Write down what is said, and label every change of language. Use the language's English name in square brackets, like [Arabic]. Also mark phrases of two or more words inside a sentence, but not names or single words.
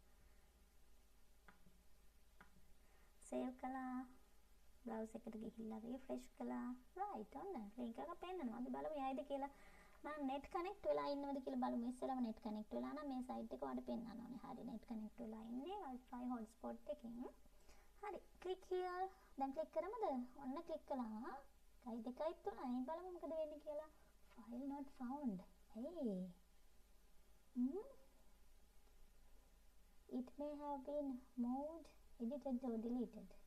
[Sinhala] save කළා browser එකට ගිහිල්ලා refresh කළා right ඔන්න link එක පෙන්නනවා අපි බලමු යයිද කියලා මම [English] net connect [Sinhala] වෙලා ඉන්නවද කියලා බලමු. ඉස්සෙල්ලාම [English] net connect [Sinhala] වෙලා නම් මේ site එක ඔයාලට පෙන්නන්න ඕනේ. හරි [English] net connect [Sinhala] වෙලා ඉන්නේ [English] Wi-Fi hotspot [Sinhala] එකකින්. හරි [English] click here. [Sinhala] දැන් click කරමුද? ඔන්න click කළා. කයි දෙකයි තුනයි බලමු මොකද වෙන්නේ කියලා. [English] File not found. Hey. It may have been moved, edited or deleted.